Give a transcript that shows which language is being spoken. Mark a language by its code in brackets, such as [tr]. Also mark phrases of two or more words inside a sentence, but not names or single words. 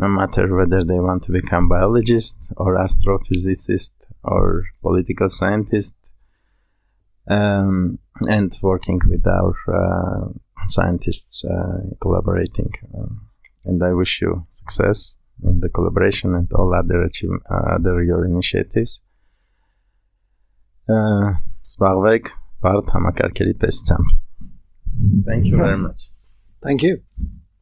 [en] no matter whether they want to become biologists or astrophysicists or political scientists, and working with our scientists, collaborating. And I wish you success in the collaboration and all other your initiatives. [hy] Զբաղվեք բարդ համակարգերի տեսությամբ. [en] Thank you very much. Thank you.